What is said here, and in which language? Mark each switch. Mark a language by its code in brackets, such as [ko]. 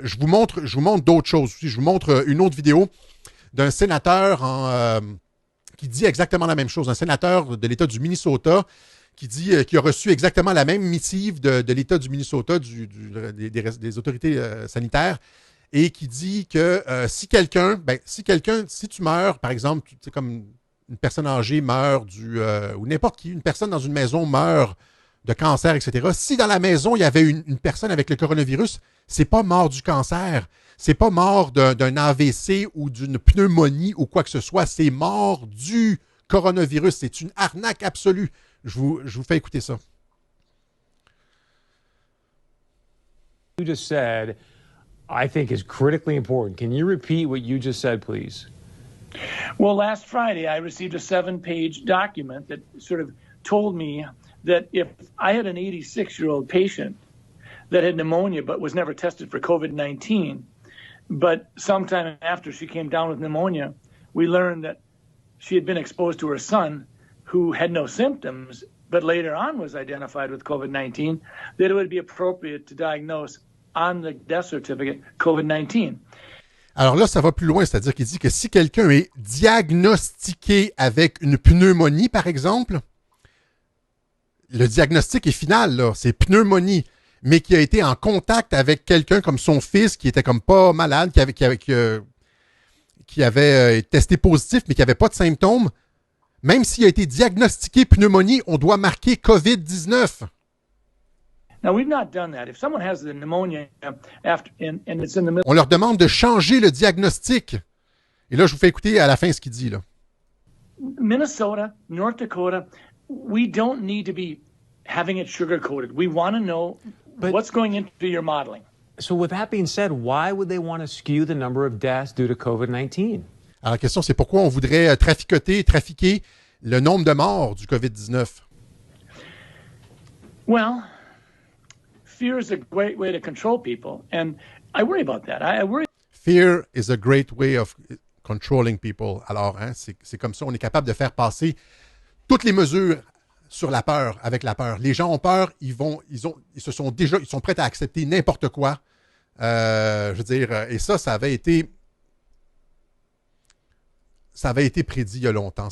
[fr] Je vous montre d'autres choses aussi. Je vous montre une autre vidéo d'un sénateur qui dit exactement la même chose. Un sénateur de l'État du Minnesota qui dit qu'il a reçu exactement la même missive de l'État du Minnesota, des autorités sanitaires, et qui dit que si tu meurs, par exemple, c'est comme une personne âgée meurt ou n'importe qui, une personne dans une maison meurt de cancer, etc. Si dans la maison, il y avait une personne avec le coronavirus, c'est pas mort du cancer, c'est pas mort d'un AVC ou d'une pneumonie ou quoi que ce soit, c'est mort du coronavirus. C'est une arnaque absolue. Je vous fais écouter ça. [en] You just said, I think is critically important. Can you repeat what you just said, please? Well, last Friday, I received a 7-page document that sort of told me that if I had an 86-year-old patient that had pneumonia but was never tested for COVID-19, but sometime after she came down with pneumonia, we learned that she had been exposed to her son who had no symptoms, but later on was identified with COVID-19, that it would be appropriate to diagnose on the death certificate COVID-19. [fr] Alors là, ça va plus loin, c'est-à-dire qu'il dit que si quelqu'un est diagnostiqué avec une pneumonie, par exemple, le diagnostic est final, là, c'est pneumonie, mais qui a été en contact avec quelqu'un comme son fils, qui était comme pas malade, qui avait testé positif, mais qui n'avait pas de symptômes, même s'il a été diagnostiqué pneumonie, on doit marquer COVID-19. [en] Now, we've not done that. If someone has the pneumonia after, and it's in the middle... [fr] On leur demande de changer le diagnostic. Et là, je vous fais écouter à la fin ce qu'il dit, là. [en] Minnesota, North Dakota, we don't need to be having it sugar-coated. We want to know what's going into your modeling. So with that being said, why would they want to skew the number of deaths due to COVID-19? [fr] Alors, la question, c'est pourquoi on voudrait trafiquer le nombre de morts du COVID-19? [en] Well, fear is a great way to control people, and I worry about that. I worry. Fear is a great way of controlling people. [fr] Alors, hein, c'est comme ça, on est capable de faire passer toutes les mesures sur la peur, avec la peur. Les gens ont peur, ils sont prêts à accepter n'importe quoi. Je veux dire, et ça avait été prédit il y a longtemps.